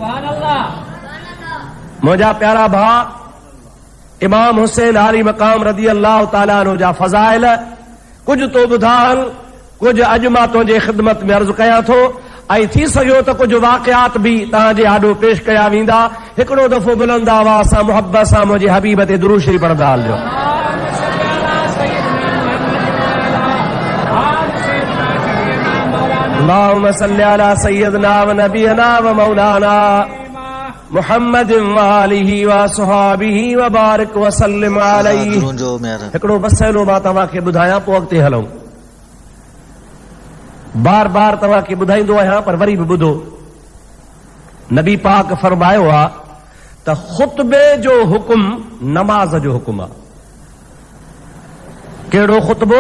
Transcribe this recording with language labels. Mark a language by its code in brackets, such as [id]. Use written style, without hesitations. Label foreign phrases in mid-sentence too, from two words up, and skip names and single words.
[sd] मुंहिंजा प्यारा भाउ, इमाम हुसैन आली मकाम [ar] رضي الله تعالى عنه [sd] जा फ़ज़ाइल कुझु तो ॿुधाइनि, कुझु अॼु मां तुंहिंजे ख़िदमत में अर्ज़ु कयां थो ऐं थी सघियो त कुझु वाक़ियात बि तव्हांजे आॾो पेश कया वेंदा। हिकिड़ो दफ़ो बुलंद आवाज़ सां मुहबत सां मुंहिंजे हबीब ते दुरूद शरीफ़ पढ़ंदा हलिजो। [ar] اللهم صل على سيدنا ونبينا ومولانا محمد وآله وأصحابه وبارك وسلم عليه. [sd] हिकिड़ो मसइलो मां तव्हांखे ॿुधायां, पोइ अॻिते हलूं। बार बार तव्हांखे ॿुधाईंदो आहियां पर वरी बि ॿुधो। नबी पाक फरमायो आहे त ख़ुतबे जो हुकुम नमाज़ जो हुकुम आहे। कहिड़ो ख़ुतबो?